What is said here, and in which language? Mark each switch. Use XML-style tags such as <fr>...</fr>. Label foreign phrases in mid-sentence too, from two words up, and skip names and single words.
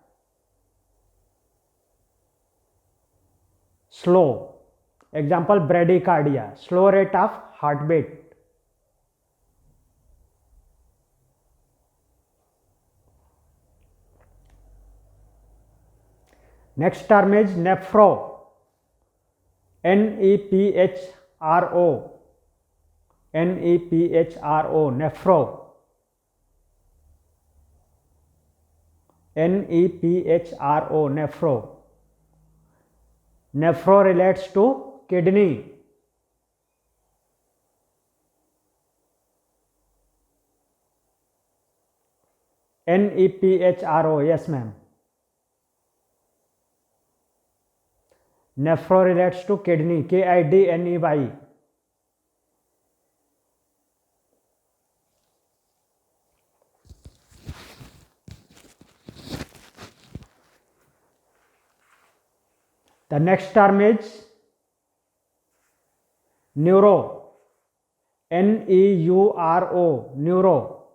<en>Slow. Example, bradycardia, slow rate of heartbeat. Next term is nephro, N-E-P-H-R-O, N-E-P-H-R-O, nephro. N-E-P-H-R-O, nephro. Nephro relates to kidney. N-E-P-H-R-O, yes ma'am. Nephro relates to kidney, K-I-D-N-E-Y. The next term is neuro, N-E-U-R-O, neuro.</en>